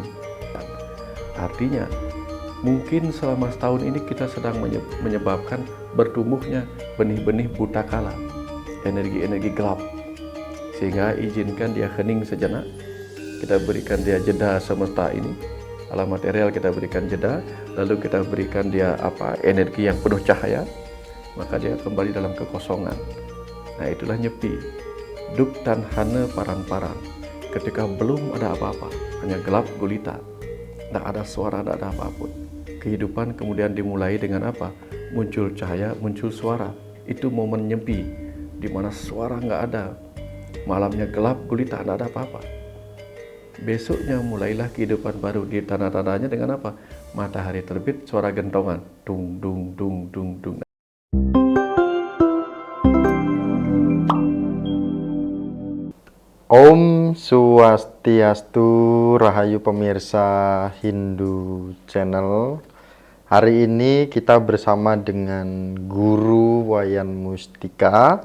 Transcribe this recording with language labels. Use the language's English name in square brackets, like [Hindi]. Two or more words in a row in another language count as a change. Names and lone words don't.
[Indonesian] Artinya, mungkin selama setahun ini kita sedang menyebabkan bertumbuhnya benih-benih buta kala, energi-energi gelap. Sehingga izinkan dia hening sejenak, kita berikan dia jeda semesta ini, alam material kita berikan jeda, lalu kita berikan dia energi yang penuh cahaya, maka dia kembali dalam kekosongan. Nah, itulah nyepi. [Kawi] Duk tan hana parang-parang. [Indonesian] Ketika belum ada apa-apa, hanya gelap gulita, tidak ada suara, tidak ada apapun. Kehidupan kemudian dimulai dengan apa? Muncul cahaya, muncul suara. Itu momen nyepi, di mana suara nggak ada. Malamnya gelap gulita, tidak ada apa-apa. Besoknya mulailah kehidupan baru. Di tanda-tandanya dengan apa? Matahari terbit, suara gentongan, dung dung dung dung dung. [Sanskrit] Om Swastiastu, [Indonesian] Rahayu pemirsa Hindu Channel. Hari ini kita bersama dengan Guru Wayan Mustika.